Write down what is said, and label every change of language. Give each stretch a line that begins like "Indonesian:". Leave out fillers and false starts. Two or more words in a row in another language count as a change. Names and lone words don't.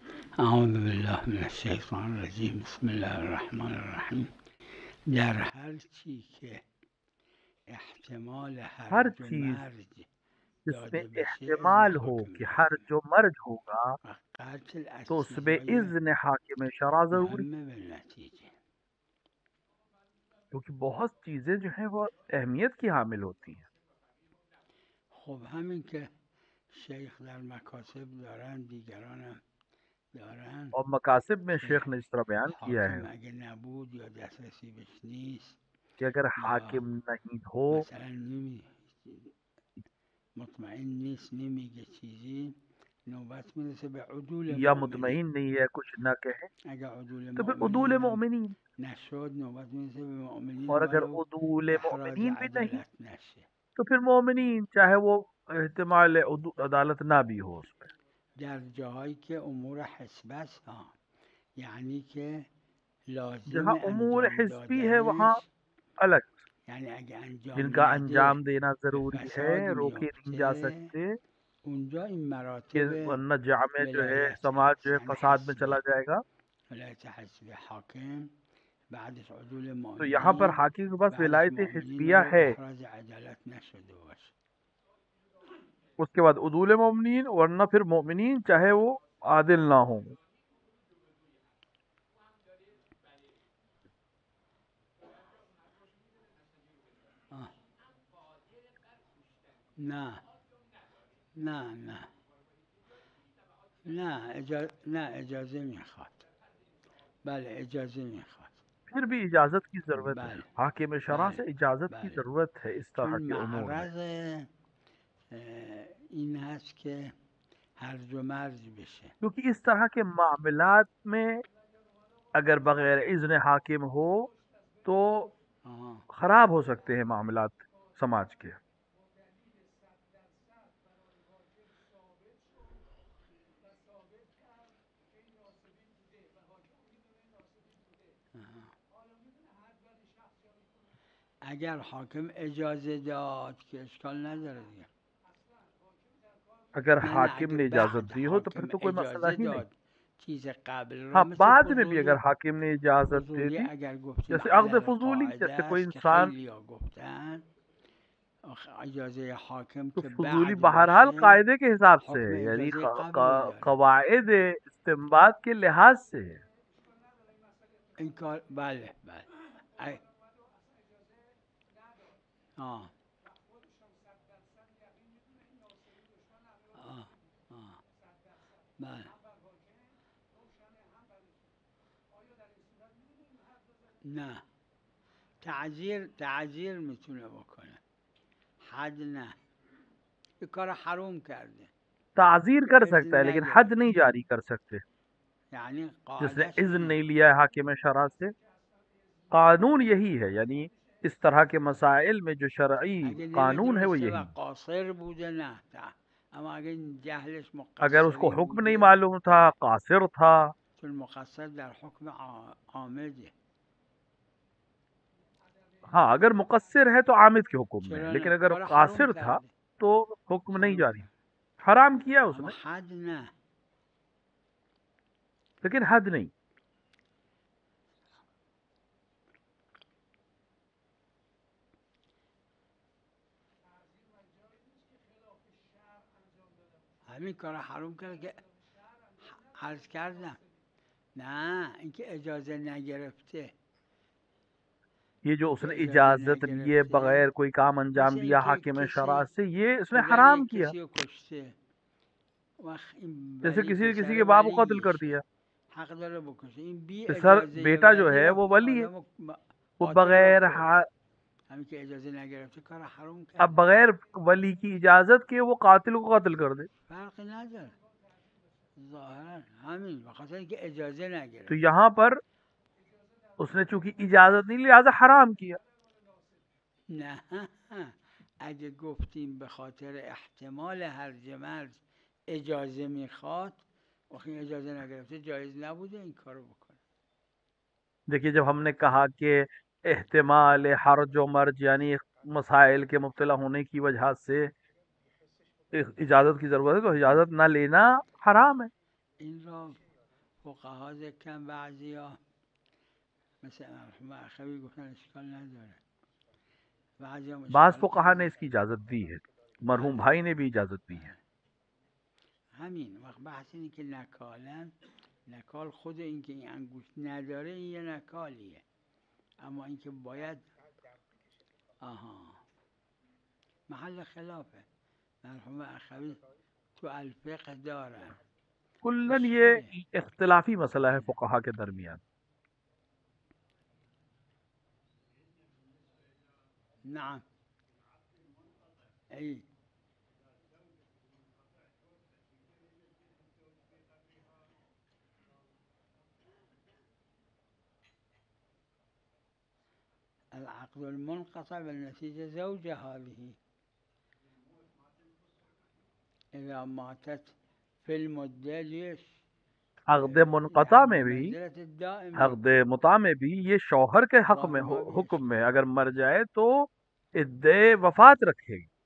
Arabic: اعوذ بالله من الشیطان الرجیم بسم الله الرحمن الرحیم.
Persian: در هر چی که احتمال
Urdu: हर
Persian: هرج و
Urdu: चीज
Persian: مرج
Urdu: जिसमें
Persian: داده بشه اذن
Urdu: احتمال ہو
Persian: حاکم
Urdu: कि
Persian: لازمه
Urdu: ہرج و مرج ہوگا
Persian: و قتل از
Urdu: تو اس میں
Persian: چیزهای
Urdu: اذن حاکم شرع ضروری,
Persian: مهم بالنتیجه.
Urdu: کیونکہ بہت چیزیں جو ہے وہ اہمیت کی حامل ہوتی ہیں.
Persian: خب همین که شیخ در مکاسب دارن دیگران هم دارن
Urdu: اور مکاسب میں
Persian: که
Urdu: شیخ نے اس طرح بیان کیا ہے
Persian: حاکم اگه نبود या دسترسی بهش نیست
Urdu: کہ اگر
Persian: یا
Urdu: حاکم نہیں ہو
Persian: مثلا مطمئن نیست نمیگه چیزی، نوبت میرسه به عدول
Urdu: या
Persian: مؤمنین.
Urdu: مطمئن نہیں ہے، کچھ نہ کہے,
Persian: اگر عدول
Urdu: تو پھر عدول
Persian: مؤمنین هم
Urdu: मोमिनीन.
Persian: نشد نوبت میرسه به مؤمنین
Urdu: اور اگر
Persian: ولو
Urdu: उदूल
Persian: احراز
Urdu: مومنین بھی نہیں
Persian: عدالت نشه.
Urdu: تو پھر مومنین چاہے وہ احتمال عدالت نہ بھی ہو اس میں.
Persian: در جاهایی که امور حسب است یعنی که لازم
Urdu: جہاں امور
Persian: انجام
Urdu: حسبی ہے وہاں
Persian: دادنش،
Urdu: अलग,
Persian: یعنی اگه انجام
Urdu: जिनका
Persian: نده
Urdu: انجام دینا
Persian: به
Urdu: ضروری ہے,
Persian: فساد
Urdu: روکے نہیں جا
Persian: میفته،
Urdu: सकते,
Persian: اونجا این
Urdu: कि
Persian: مراتب
Urdu: ورنہ جامعہ جو ہے
Persian: ولایت
Urdu: समाज
Persian: هست،
Urdu: جو ہے
Persian: یعنی
Urdu: فساد میں
Persian: حسبه،
Urdu: چلا جائے گا.
Persian: ولایت حسب حاکم، بعدش عدول
Urdu: تو یہاں پر
Persian: مؤمنین،
Urdu: حاکم کے پاس
Persian: بعدش
Urdu: विलायत
Persian: مؤمنین
Urdu: हिस्बिया
Persian: ولو
Urdu: है,
Persian: احراز عدالت نشده باشه.
Urdu: اس کے بعد عدول مومنین، ورنہ پھر مومنین چاہے وہ عادل نہ ہو. آه.
Persian: نه نه نه نه اجازه میخواد. بله اجازه میخواد.
Urdu: پھر بھی اجازت کی ضرورت ہے,
Persian: بله
Urdu: حاکم شرع
Persian: بله
Urdu: سے اجازت کی
Persian: بله
Urdu: ضرورت ہے اس
Persian: چون
Urdu: طرح کے امور میں.
Persian: معرض این هست که هرج و مرج بشه.
Urdu: کیونکہ اس طرح کے معاملات میں اگر بغیر اذن حاکم ہو تو آه. خراب ہو سکتے ہیں معاملات سماج کے. آه.
Persian: اگر حاکم اجازه داد که اشکال نداره دیگه.
Urdu: अगर
Persian: نه نه
Urdu: हाकिम
Persian: اگه
Urdu: نے اجازت
Persian: بعد
Urdu: دی ہو تو پھر
Persian: حاکم
Urdu: تو کوئی مسئلہ
Persian: اجازه
Urdu: ہی نہیں.
Persian: داد چیز قبل را
Urdu: हाँ,
Persian: مثل
Urdu: بعد میں بھی اگر
Persian: فضولی.
Urdu: حاکم نے اجازت دے
Persian: فضولی
Urdu: दी,
Persian: اگر گفتیم
Urdu: جیسے عقد
Persian: علل
Urdu: फजूली,
Persian: قاعده
Urdu: جیسے کوئی
Persian: است که
Urdu: इंसान,
Persian: خیلی ها گفتن اجازه حاکم
Urdu: तो
Persian: که
Urdu: फजूली
Persian: بعد
Urdu: बहरहाल
Persian: باشه
Urdu: قاعدے کے حساب سے
Persian: حکم
Urdu: ہے، یعنی
Persian: اجازه قبل رو داره.
Urdu: قواعد استعمال کے لحاظ سے ہے.
Persian: این کار بله بله. ای- آه آه آه بله. نه تعذیر میتونه بکنه، حد نه. یه کار حروم کرده
Urdu: تعزیر کر سکتا
Persian: اذن
Urdu: ہے لیکن حد نہیں
Persian: نگرفته،
Urdu: جاری کر سکتے.
Persian: یعنی
Urdu: जिसने
Persian: قاعدش
Urdu: इज़्न
Persian: اینه.
Urdu: نہیں لیا ہے حاکم شرع سے، قانون یہی ہے، یعنی اس طرح کے مسائل میں جو شرعی
Persian: اگه
Urdu: قانون ہے وہ
Persian: نمیدونسته و
Urdu: यही.
Persian: قاصر بوده نه تا. اما اگه جهلش
Urdu: اگر اس کو
Persian: مقصری
Urdu: حکم نہیں
Persian: بوده
Urdu: معلوم تھا,
Persian: نه،
Urdu: قاصر تھا.
Persian: چون مقصر در حکم عامده.
Urdu: ہاں، اگر مقصر ہے تو عامد کے حکم میں ہے,
Persian: چرا
Urdu: लेकिन
Persian: نه
Urdu: अगर
Persian: کار حروم
Urdu: قاصر تھا
Persian: کرده،
Urdu: تو حکم نہیں
Persian: حروم
Urdu: जारी.
Persian: کرده
Urdu: حرام کیا
Persian: اما
Urdu: उसने
Persian: حد نه.
Urdu: لیکن حد نہیں.
Persian: همین کار حروم کرده که عرض کردم. نه اینکه اجازه نگرفته،
Urdu: یہ جو اس نے
Persian: اینکه اجازه
Urdu: اجازت لیے
Persian: نگرفته
Urdu: بغیر کوئی کام انجام
Persian: مثل
Urdu: दिया
Persian: اینکه
Urdu: حاکم شرع
Persian: کسی
Urdu: سے، یہ اس نے
Persian: اگر
Urdu: हराम
Persian: یک
Urdu: किया.
Persian: کسی رو کشته وقت این
Urdu: जैसे
Persian: ولی
Urdu: کسی نے کسی
Persian: پسر
Urdu: کے باپ کو قتل کر
Persian: ولیشه
Urdu: दिया,
Persian: حق داره بکشه، این بی
Urdu: सर
Persian: اجازه
Urdu: بیٹا جو
Persian: ولی
Urdu: ہے وہ
Persian: رفت این
Urdu: ولی ہے,
Persian: آدم رو
Urdu: वो
Persian: قاتل رو
Urdu: बगैर
Persian: کشت. همین که اجازه نگرفته کار حروم
Urdu: अब
Persian: کرده.
Urdu: بغیر ولی کی اجازت کے وہ قاتل کو قتل کر دے.
Persian: فرقی نداره ظاهرا همین بخاطر اینکه اجازه
Urdu: तो
Persian: نگرفته.
Urdu: یہاں پر اس نے چونکہ اجازت نہیں لہٰذا حرام کیا.
Persian: نه اگه گفتیم به خاطر احتمال هرج مرج اجازه میخواد، وقتی اجازه نگرفته جایز نبوده این کارو بکنه.
Urdu: دیکھیے، جب ہم نے کہا کہ احتمال ہرج و مرج یعنی مسائل کے مبتلا ہونے کی وجہ سے اجازت کی ضرورت ہے، تو اجازت نہ لینا حرام ہے.
Persian: این را فقها ذکرن بعضیا مثل مرحوم اخوی گفتن اشکال نداره، بعضی هم
Urdu: बाज
Persian: اشکال
Urdu: فقہا نے
Persian: کردن.
Urdu: اس کی اجازت دی ہے، مرحوم
Persian: بله
Urdu: بھائی نے بھی اجازت دی ہے.
Persian: بله همین وقت بحث اینه که نکالن، نکال خود این که این انگشت نداره این یه نکالیه، اما اینکه باید آها محل خلافه. مرحوم اخوی تو الفقه دارن
Urdu: کلاً یہ
Persian: اشکاله.
Urdu: اختلافی مسئلہ ہے فقہا کے درمیان.
Arabic: نعم ای العقد المنقطع بالنتيجة زوجة هذه إذا ماتت في المدة ليش
Urdu: عقد منقطع
Arabic: يعني
Urdu: میں بھی,
Arabic: بمنزلة الدائمة
Urdu: عقد متعہ میں بھی یہ شوہر کے حق میں
Arabic: ظاهر ما भी
Urdu: حکم میں
Arabic: إشكال.
Urdu: اگر مر جائے تو عدہ وفات رکھے گی.